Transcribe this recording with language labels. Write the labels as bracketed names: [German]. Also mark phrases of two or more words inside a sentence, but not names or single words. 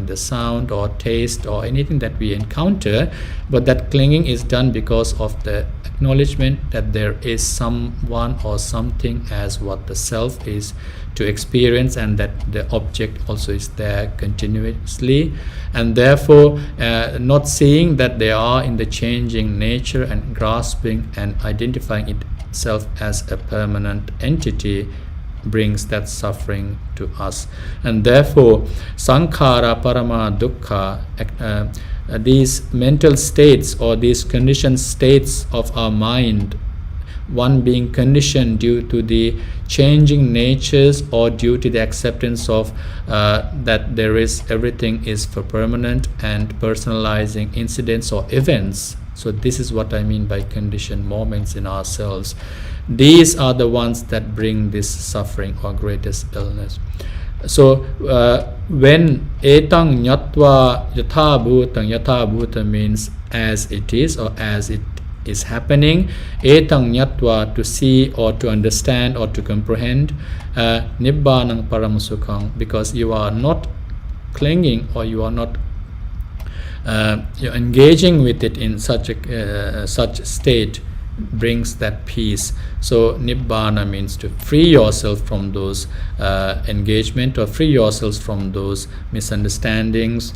[English] the sound or taste or anything that we encounter, but that clinging is done because of the acknowledgement that there is someone or something as what the self is to experience, and that the object also is there continuously, and therefore not seeing that they are in the changing nature and grasping and identifying itself as a permanent entity brings that suffering to us. And therefore [Pali] sankhara parama dukkha, [English] these mental states or these conditioned states of our mind, one being conditioned due to the changing natures or due to the acceptance of that there is everything is for permanent and personalizing incidents or events. So this is what I mean by conditioned moments in ourselves. These are the ones that bring this suffering or greatest illness. So when [Pali] etang nyatva yatha bhuta [English] means as it is or as it is happening, [Pali] etang nyatva [English] to see or to understand or to comprehend, [Pali] nibbānaṃ paramasukhaṃ, [English] because you are not clinging or you are not you're engaging with it in such a such state brings that peace. So nibbana means to free yourself from those engagement or free yourselves from those misunderstandings.